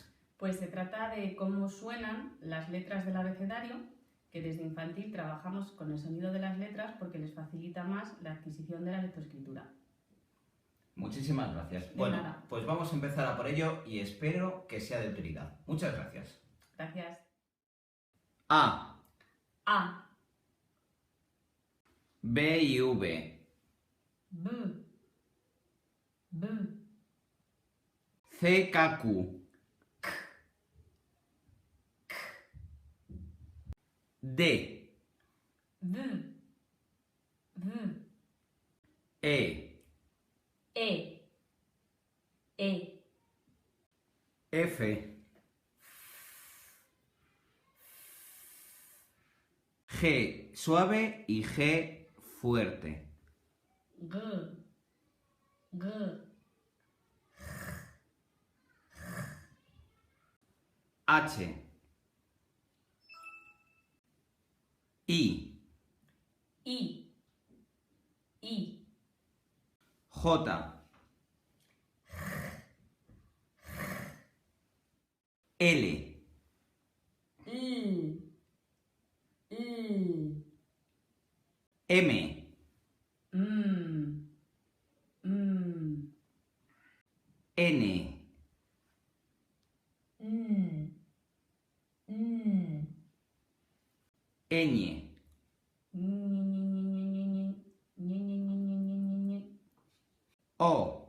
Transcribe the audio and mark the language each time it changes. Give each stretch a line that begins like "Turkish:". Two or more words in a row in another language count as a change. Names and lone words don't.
Spanish: Pues se trata de cómo suenan las letras del abecedario, que desde infantil trabajamos con el sonido de las letras porque les facilita más la adquisición de la lectoescritura. Muchísimas gracias. De Bueno, nada. pues vamos a empezar a por ello y espero que sea de utilidad. Muchas gracias. Gracias. A, A, B y V, B, B, C, K, Q, D, V, V, E, E, E, F, G suave y G fuerte. G, G, H, I, I, I, J, L, L, L, M, N, Ñ, O,